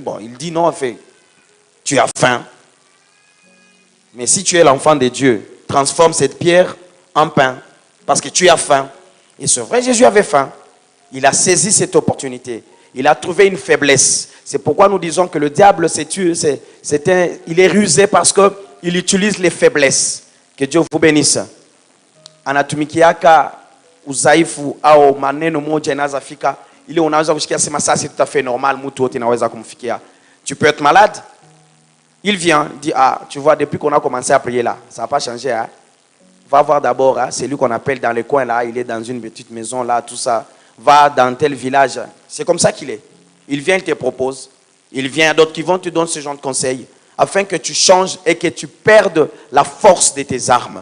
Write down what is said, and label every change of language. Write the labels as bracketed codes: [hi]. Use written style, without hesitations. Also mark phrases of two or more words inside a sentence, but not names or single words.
[fr] Bon, il dit non, en fait, tu as faim. Mais si tu es l'enfant de Dieu, transforme cette pierre en pain. Parce que tu as faim. Et c'est vrai, Jésus avait faim. Il a saisi cette opportunité. Il a trouvé une faiblesse. C'est pourquoi nous disons que le diable, il est rusé parce qu'il utilise les faiblesses. Que Dieu vous bénisse. [sw] Anatumikiaka uzaifu au maneno moja inaweza fika ile unaweza kushikia sema [fr] ça c'est tout à fait normal, [sw] mtu wote inaweza kumfikia. [fr] Tu peux être malade. Il vient, dit ah, tu vois depuis qu'on a commencé à prier là, ça n'a pas changé hein. Va voir d'abord hein, c'est lui qu'on appelle dans le coin là, il est dans une petite maison là, tout ça. Va dans tel village, c'est comme ça qu'il est. Il vient, il te propose. Il vient d'autres qui vont te donner ce genre de conseils afin que tu changes et que tu perdes la force de tes armes.